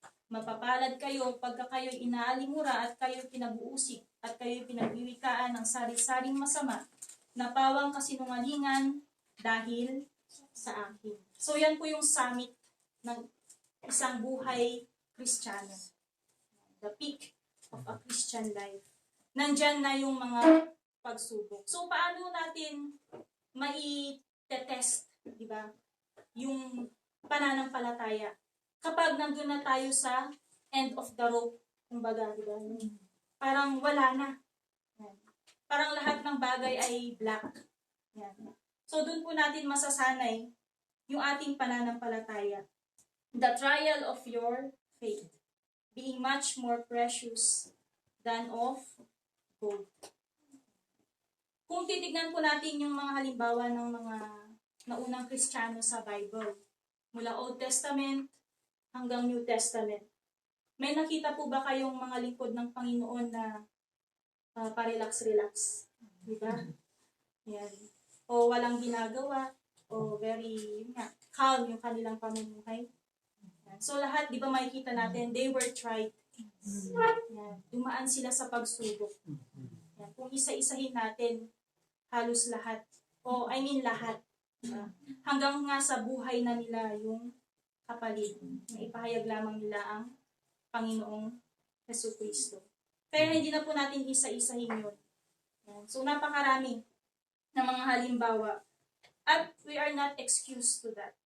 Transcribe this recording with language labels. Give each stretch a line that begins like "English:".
Filipino: Mapapalad kayo pagka kayo'y inaalimura at kayo'y pinabuusig at kayo'y pinagwiwikaan ng sari-saring masama na pawang kasinungalingan dahil sa akin. So yan po yung summit ng isang buhay Kristiyano.
English: The peak of a Christian life.
Filipino: Nandyan na yung mga pagsubok. So paano natin mai-test, di ba? Yung pananampalataya. Kapag nandun na tayo sa
English: end of the rope,
Filipino: kumbaga, di ba? Parang wala na. Yan. Parang lahat ng bagay ay black. Yan. So dun po natin masasanay yung ating pananampalataya.
English: The trial of your faith being much more precious than of gold.
Filipino: Kung titignan po natin yung mga halimbawa ng mga naunang Kristiyano sa Bible, mula Old Testament hanggang New Testament, may nakita po ba kayong mga lingkod ng Panginoon na pa-relax-relax? Diba? Yan. O walang ginagawa, o
English: very calm
Filipino: yung kanilang pamumuhay. So lahat, di ba makikita natin,
English: they were tried.
Filipino: Yan. Dumaan sila sa pagsubok. Yan. Kung isa-isahin natin, halos lahat. Lahat. Hanggang nga sa buhay na nila yung kapalit. Na ipahayag lamang nila ang Panginoong Jesucristo. Kaya hindi na po natin isa-isahin yun. Yan. So napakarami ng mga halimbawa. At
English: we are not excused to that.